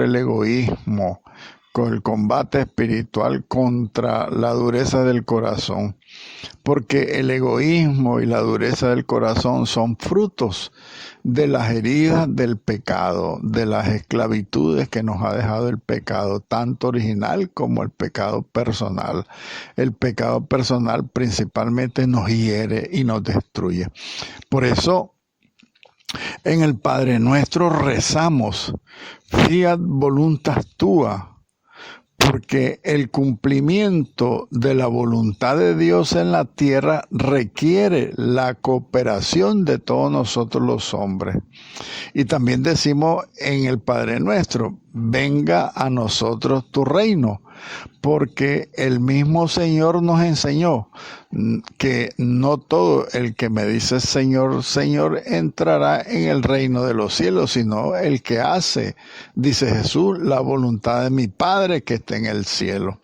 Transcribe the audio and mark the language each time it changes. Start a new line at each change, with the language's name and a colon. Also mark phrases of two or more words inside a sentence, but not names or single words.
Spanish: el egoísmo, con el combate espiritual contra la dureza del corazón, porque el egoísmo y la dureza del corazón son frutos de las heridas del pecado, de las esclavitudes que nos ha dejado el pecado, tanto original como el pecado personal. El pecado personal principalmente nos hiere y nos destruye. Por eso, en el Padre Nuestro rezamos,
Latin: fiat voluntas tua,
Spanish: porque el cumplimiento de la voluntad de Dios en la tierra requiere la cooperación de todos nosotros los hombres. Y también decimos en el Padre Nuestro, venga a nosotros tu reino, porque el mismo Señor nos enseñó que no todo el que me dice Señor, Señor entrará en el reino de los cielos, sino el que hace, dice Jesús, la voluntad de mi Padre que está en el cielo.